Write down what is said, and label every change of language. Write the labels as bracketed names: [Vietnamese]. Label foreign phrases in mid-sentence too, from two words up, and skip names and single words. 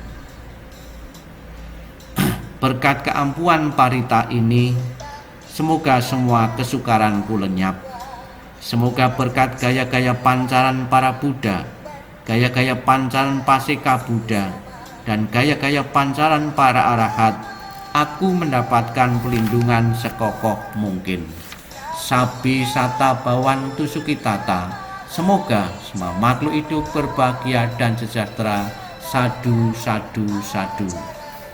[Indonesian] Berkat keampuhan parita ini, semoga semua kesukaranku lenyap. Semoga berkat gaya-gaya pancaran para Buddha, gaya-gaya pancaran Paseka Buddha, dan gaya-gaya pancaran para arahat, aku mendapatkan pelindungan sekokoh mungkin. [Pali] Sabi sata bawan tusukitata. [Indonesian] Semoga semua makhluk hidup berbahagia dan sejahtera. [Pali] Sadu, sadu, sadu.